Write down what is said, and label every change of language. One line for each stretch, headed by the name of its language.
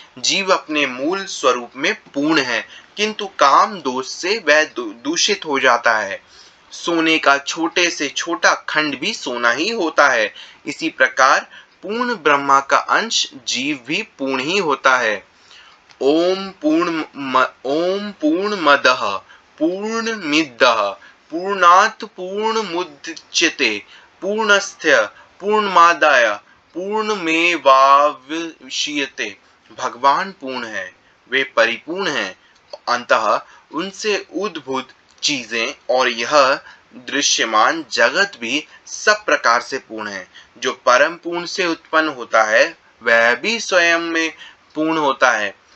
Hindi: जीव अपने मूल स्वरूप में पूर्ण है, किंतु काम दोष से वह दूषित हो जाता है। सोने का छोटे से छोटा खंड भी सोना ही होता है। इसी प्रकार पूर्ण ब्रह्मा का अंश जीव भी पूर्ण ही होता है।
Sanskrit: ओम पूर्णमदः पूर्णमिदः पूर्णात् पूर्णमुदच्यते पूर्णस्य पूर्णमादाय पूर्णमेवावशिष्यते।
Hindi: भगवान पूर्ण है, वे परिपूर्ण हैं, अतः उनसे उद्भूत चीजें और यह दृश्यमान जगत भी सब प्रकार से पूर्ण है। जो परम पूर्ण से उत्पन्न होता है वह भी स्वयं में पूर्ण होता है।